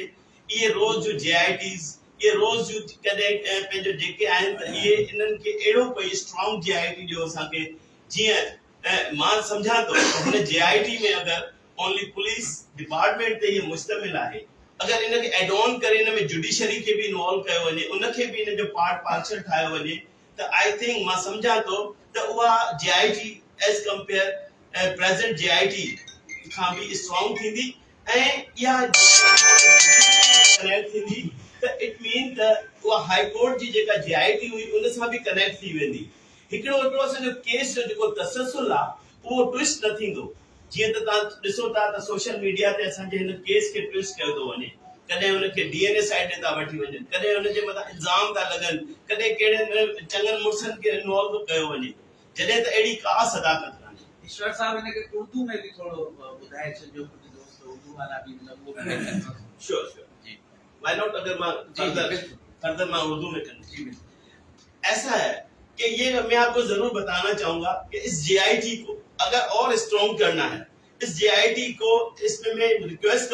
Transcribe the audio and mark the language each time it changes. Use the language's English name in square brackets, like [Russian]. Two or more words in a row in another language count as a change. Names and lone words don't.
[Sindhi] इहे रोज़ जो JITs ये रोज़ जो कॾहिं पंहिंजो जेके आहिनि त इहे इन्हनि खे अहिड़ो कोई स्ट्रॉन्ग JIT ॾियो असांखे जीअं मां सम्झां थो हिन JIT में अगरि [English] only police department [Sindhi] ते इहे मुश्तमिल आहे, अगरि इनखे [English] add on [Sindhi] करे इन में जुडिशरी खे बि इन्वॉल्व कयो वञे, उनखे बि इन जो [English] part parcel [Sindhi] ठाहियो वञे त [English] I think [Sindhi] मां सम्झां थो त उहा [English] JIT as compare present JIT [Sindhi] खां बि स्ट्रॉन्ग थींदी ऐं इहा कनेक्ट थींदी त [English] it mean [Sindhi] त उहा [English] High Court [Sindhi] जी जेका JIT हुई उन सां बि कनेक्ट थी वेंदी। हिकिड़ो असांजो केस जो जेको तसलसल आहे उहो ट्विस्ट न थींदो। जीअं त तव्हां ॾिसो था त [English] social media [Sindhi] ते असांजे हिन केस खे ट्विस्ट कयो थो वञे, कॾहिं हुनखे [English] DNA side [Sindhi] ते था वठी वञनि, कॾहिं हुनजे मथां इल्ज़ाम था लॻनि, कॾहिं कहिड़े चङनि मुड़ुसनि खे इन्वॉल्व कयो वञे, जॾहिं त अहिड़ी का सदाकत कान्हे। ईश्वर साहब हिनखे उर्दू में भी थोड़ो ॿुधाए छॾियो, कुझु दोस्त उर्दू वाला भी मतलब वो [Urdu] شیور جی, [English] why not, [Urdu] اگر میں فردر میں اردو میں کروں. ایسا ہے کہ یہ میں آپ کو ضرور بتانا چاہوں گا کہ اس JIT کو اگر اور سٹرانگ کرنا ہے، اس JIT کو، اس میں میں ریکویسٹ